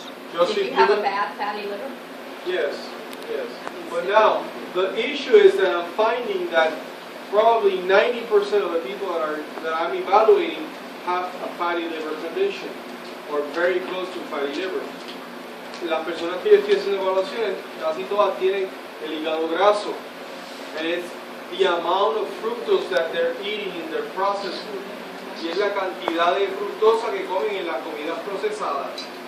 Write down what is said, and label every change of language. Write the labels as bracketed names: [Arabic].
[English] Did you have a bad fatty liver? Yes, yes. But now, the issue is that I'm finding that probably 90% of the people that I'm evaluating have a fatty liver condition, or very close to fatty liver. [Spanish] Las personas que yo estoy haciendo evaluaciones, casi todas tienen el hígado graso. [English] And it's the amount of fructose that they're eating in their processed food. [Spanish] Y es la cantidad de fructosa que comen en las comidas procesadas.